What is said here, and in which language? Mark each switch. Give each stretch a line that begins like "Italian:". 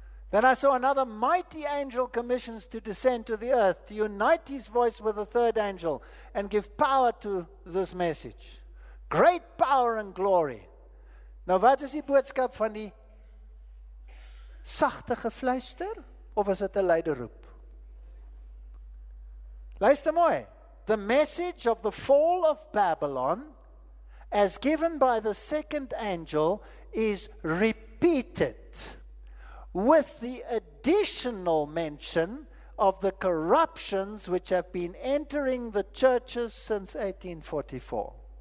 English: Then I saw another mighty angel commissions to descend to the earth, to unite his voice with the third angel, and give power to this message. Great power and glory.
Afrikaans: Nou wat is die boodskap van die sagte gefluister, of is dit 'n luide roep? Luister mooi.
English: The message of the fall of Babylon, as given by the second angel, is repeated, with the additional mention of the corruptions which have been entering the churches since 1844.